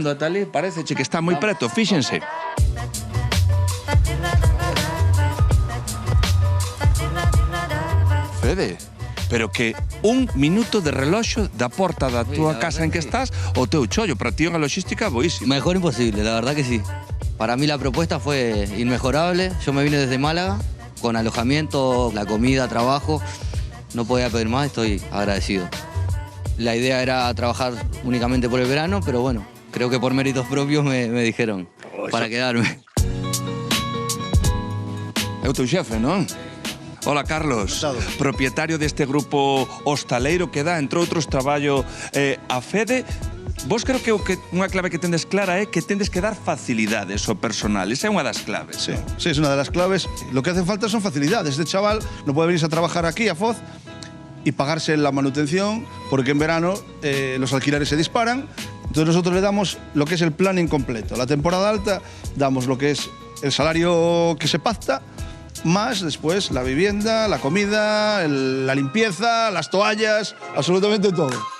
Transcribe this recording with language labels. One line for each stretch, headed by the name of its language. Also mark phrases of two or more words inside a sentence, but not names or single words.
Galician: camiñando ata ali, pareceche que está moi preto, fíxense. Fede, pero que un minuto de reloxo da porta da túa
Spanish: la casa verdad en que que sí.
Galician: estás o teu chollo, para ti é unha logística boísima.
Spanish: Mejor imposible, la verdad que sí. Para mí la propuesta fue inmejorable. Yo me vine desde Málaga con alojamiento, la comida, trabajo. No podía pedir más, estoy agradecido. La idea era trabajar únicamente por el verano, pero bueno, creo que por méritos propios me dijeron para quedarme.
Galician: É o teu xefe, non? Hola, Carlos. Propietario deste grupo hostaleiro que dá, entre outros, traballo a Fede. Vos creo que unha clave que tendes clara é que tendes que dar facilidades ao personal. Esa é unha das claves.
Spanish: Sí, sí, es una de las claves. Lo que hace falta son facilidades. Este chaval no puede venirse a trabajar aquí, a Foz, y pagarse la manutención, porque en verano los alquileres se disparan. Entonces nosotros le damos lo que es el plan incompleto. La temporada alta damos lo que es el salario que se pacta, más después la vivienda, la comida, la limpieza, las toallas, absolutamente todo.